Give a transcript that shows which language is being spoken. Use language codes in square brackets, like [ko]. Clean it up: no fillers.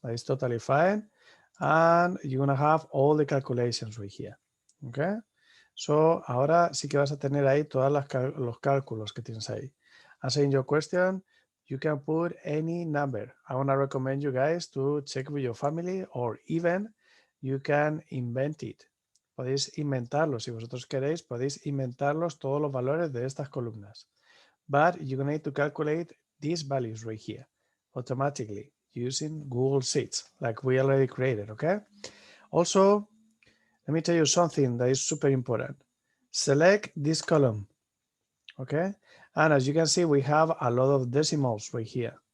[en] That is totally fine. And you're going to have all the calculations right here. Okay. [es] So ahora sí que vas a tener ahí todos los cálculos que tienes ahí. [en] Answering your question, you can put any number. I want to recommend you guys to check with your family or even you can invent it. [es] Podéis inventarlos. Si vosotros queréis, podéis inventarlos todos los valores de estas columnas. [en] But you're going to need to calculate these values right here automatically using Google Sheets like we already created, okay? Also, let me tell you something that is super important. Select this column, okay? And as you can see, we have a lot of decimals right here.